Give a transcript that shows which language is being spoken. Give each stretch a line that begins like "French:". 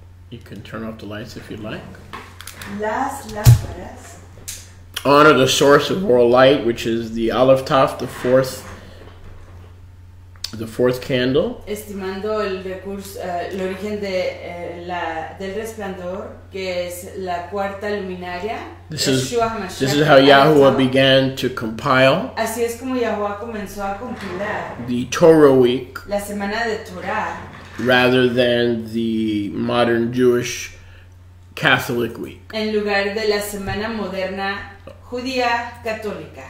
English: You can turn off the lights if you'd like.
Spanish: las lámparas.
English: Honor the source of world light, which is the Aleph Taf, the fourth candle.
Spanish: Estimando el recurso, el origen de, del resplandor, que es la cuarta luminaria.
English: This is Yeshua HaMashiach. this is how Yahuwah began to compile
Spanish: Así es como Yahuwah comenzó a compilar
English: the Torah week
Spanish: la semana de Torah
English: rather than the modern Jewish Catholic week.
Spanish: en lugar de la semana moderna judía católica.